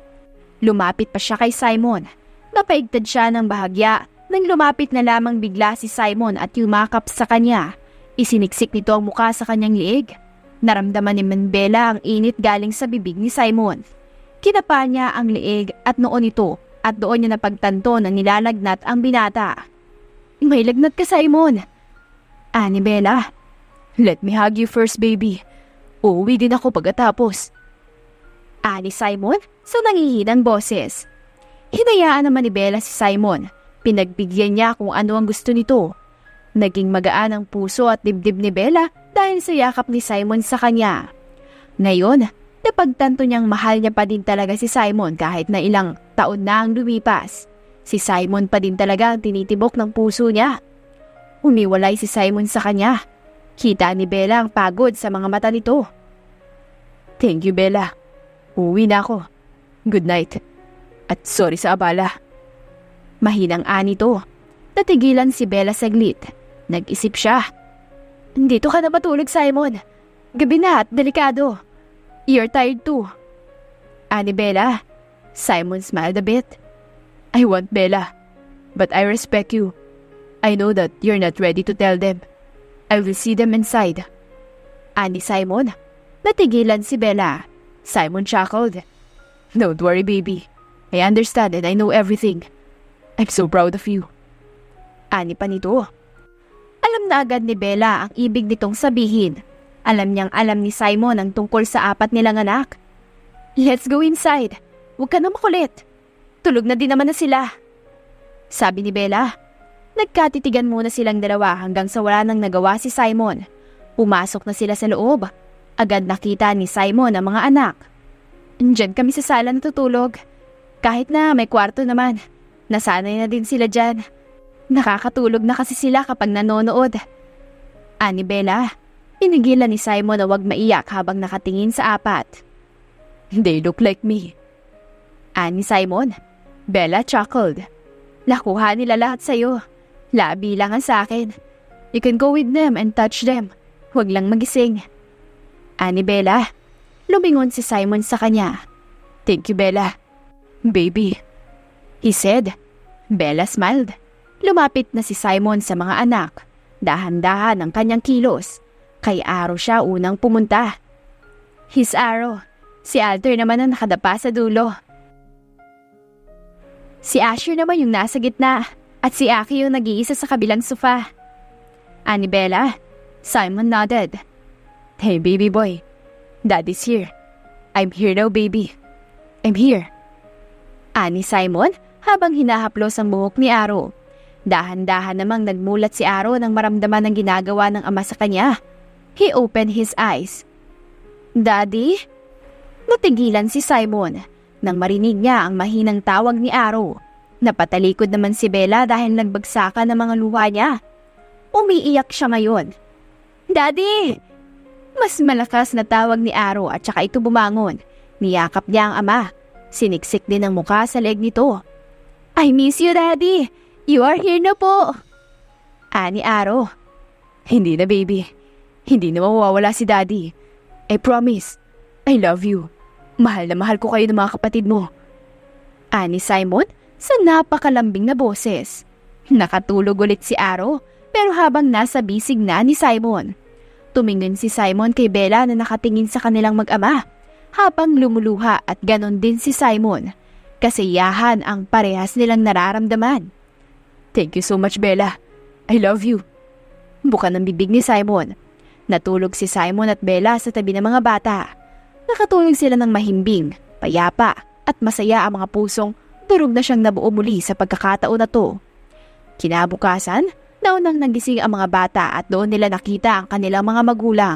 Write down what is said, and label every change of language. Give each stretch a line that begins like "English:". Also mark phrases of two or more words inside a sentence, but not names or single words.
Filipino: Lumapit pa siya kay Simon. Napaigtad siya ng bahagya nang lumapit na lamang bigla si Simon at yumakap sa kanya. Isiniksik nito ang muka sa kanyang liig. Naramdaman ni Bella ang init galing sa bibig ni Simon. Kinapa niya ang liig at noon ito at doon niya napagtanto na nilalagnat ang binata. "May lagnat ka, Simon." Ani Bella.
English: "Let me hug you first, baby.
Filipino: Uuwi din ako pagkatapos." Ani Simon sa nangihinang boses. Hinayaan naman ni Bella si Simon. Pinagbigyan niya kung ano ang gusto nito. Naging magaan ang puso at dibdib ni Bella dahil sa yakap ni Simon sa kanya. Ngayon, napagtanto niyang mahal niya pa din talaga si Simon kahit na ilang taon na ang lumipas. Si Simon pa din talaga ang tinitibok ng puso niya. Umiwalay si Simon sa kanya. Kita ni Bella ang pagod sa mga mata nito.
English: "Thank you, Bella.
Filipino: Uwi na ako.
English: Good night.
Filipino: At sorry sa abala." Mahinang anito. Natigilan si Bella saglit. Nag-isip siya. "Dito ka na matulog, Simon. Gabi na at delikado.
English: You're tired too." Ani Bella. Simon smiled a bit. "I want Bella, but I respect you. I know that you're not ready to tell them. I will see them inside."
Filipino: Ani Simon. Natigilan si Bella.
English: Simon chuckled. "Don't worry, baby. I understand and I know everything. I'm so proud of you."
Filipino: Ani pa nito. Alam na agad ni Bella ang ibig nitong sabihin. Alam niyang alam ni Simon ang tungkol sa 4 nilang anak.
English: "Let's go inside.
Filipino: Huwag ka na makulit. Tulog na din naman na sila," sabi ni Bella. Nagkatitigan muna silang dalawa hanggang sa wala nang nagawa si Simon. Pumasok na sila sa loob. Agad nakita ni Simon ang mga anak. "Diyan kami sa sala natutulog. Kahit na may kwarto naman, nasanay na din sila dyan. Nakakatulog na kasi sila kapag nanonood." Ani Bella. Pinigilan ni Simon na wag maiyak habang nakatingin sa 4.
English: "They look like me." Ani Simon. Bella chuckled.
Filipino: "Nakuha nila lahat sa'yo. Labi lang ang sa akin.
English: You can go with them and touch them.
Filipino: Huwag lang magising." Ani Bella. Lumingon si Simon sa kanya.
English: "Thank you, Bella. Baby," he said. Bella smiled.
Filipino: Lumapit na si Simon sa mga anak. Dahan-dahan ang kanyang kilos. Kay Aro siya unang pumunta.
English: "His Aro."
Filipino: Si Alter naman ang nakadapa sa dulo. Si Asher naman yung nasa gitna at si Aki yung nag-iisa sa kabilang sofa. Ani Bella.
English: Simon nodded. "Hey, baby boy. Daddy's here. I'm here now, baby. I'm here."
Filipino: Ani Simon habang hinahaplos ang buhok ni Aro. Dahan-dahan namang nagmulat si Aro nang maramdaman ang ginagawa ng ama sa kanya.
English: He opened his eyes. "Daddy?"
Filipino: Natigilan si Simon nang marinig niya ang mahinang tawag ni Aro. Napatalikod naman si Bella dahil nagbagsakan ng mga luha niya. Umiiyak siya ngayon. "Daddy!" Mas malakas na tawag ni Aro at saka ito bumangon. Niyakap niya ang ama. Siniksik din ang mukha sa leg nito.
English: "I miss you, Daddy. You are here
Filipino: na po." Ani Aro. Hindi na baby. Hindi na mawawala si Daddy.
English: I promise. I love you.
Filipino: Mahal na mahal ko kayo ng mga kapatid mo. Ani Simon sa napakalambing na boses. Nakatulog ulit si Aro pero habang nasa bisig na ni Simon. Tumingin si Simon kay Bella na nakatingin sa kanilang mag-ama habang lumuluha at ganon din si Simon. Kasiyahan ang parehas nilang nararamdaman.
English: Thank you so much Bella. I love you.
Filipino: Buka ng bibig ni Simon. Natulog si Simon at Bella sa tabi ng mga bata. Nakatulog sila ng mahimbing, payapa at masaya ang mga pusong durog na siyang nabuo muli sa pagkakataon na to. Kinabukasan, naunang nagising ang mga bata at doon nila nakita ang kanilang mga magulang.